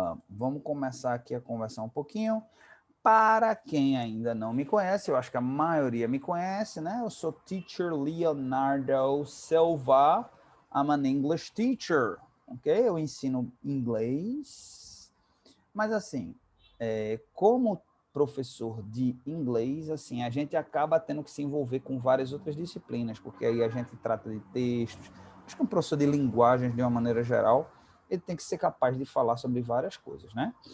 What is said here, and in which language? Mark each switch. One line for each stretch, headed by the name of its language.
Portuguese: Vamos começar aqui a conversar um pouquinho. Para quem ainda não me conhece, eu acho que a maioria me conhece, né? Eu sou Teacher Leonardo Silva.
English: I'm an English teacher, ok?
Portuguese: Eu ensino inglês, mas assim, como professor de inglês, assim, a gente acaba tendo que se envolver com várias outras disciplinas, porque aí a gente trata de textos. Acho que um professor de linguagens, de uma maneira geral, ele tem que ser capaz de falar sobre várias coisas, né?